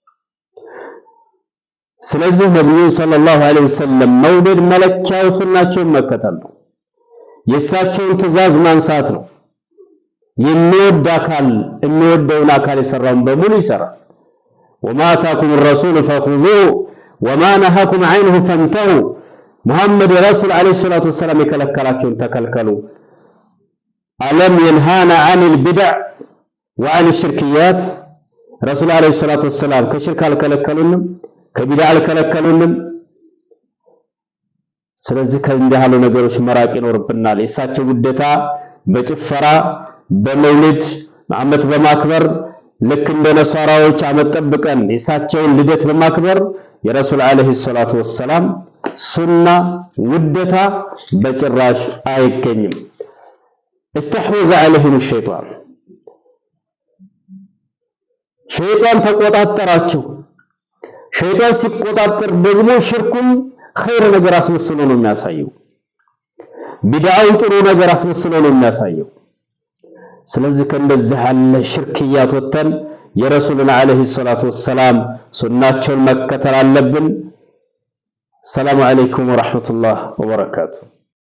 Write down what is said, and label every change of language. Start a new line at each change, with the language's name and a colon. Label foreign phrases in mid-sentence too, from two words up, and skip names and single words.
Amharic: ስለዚህ ነብዩ
Arabic: صلى الله عليه وسلم
Amharic: መውደድ መለኪያው ሱናቸውን መከተል ነው። የእሳቸውን ትእዛዝ ማንሳት ነው። የሚወደውን አካል የሰራውን በሙሉ ይሰራል።
Arabic: وما آتاكم الرسول فخذوه وما نهاكم عنه فانتهوا
Amharic: ሙሐመድ ረሱል
Arabic: عليه الصلاة والسلام
Amharic: የከለከላቸውን ተከልከሉ። አለም
Arabic: ينهانا عن البدع وعن الشركيات
Amharic: ረሱል
Arabic: عليه الصلاة والسلام
Amharic: ከሽርክ አልከለከሉንም፣ ከቢድዓ አልከለከሉንም። ስለዚህ ከእንዲህ ያሉ ነገሮች መራቅ ይኖርብናል። የእሳቸው ውዴታ በጭፈራ በመውሊድ ዓመት በማክበር ልክ እንደ ነሷራዎች ዓመት ጠብቀን የእሳቸውን ልደት በማክበር የረሱል
Arabic: عليه الصلاة والسلام
Amharic: ሱና ውዴታ በጭራሽ አይገኝም።
Arabic: استحوذ عليهم الشيطان
Amharic: ሸይጣን ተቆጣጠራቸው። ሸይጣን ሲቆጣጠር ደግሞ ሽርኩም ኸይር ነገር አስመስሎ ነው የሚያሳየው፣ ቢድዓውን ጥሩ ነገር አስመስሎ ነው የሚያሳየው። ስለዚህ ከእንደዚህ ያለ ሽርክያት ወጥተን የረሱልን
Arabic: عليه الصلاة والسلام
Amharic: ሱናቸውን መከተል አለብን።
Arabic: السلام عليكم ورحمة الله وبركاته።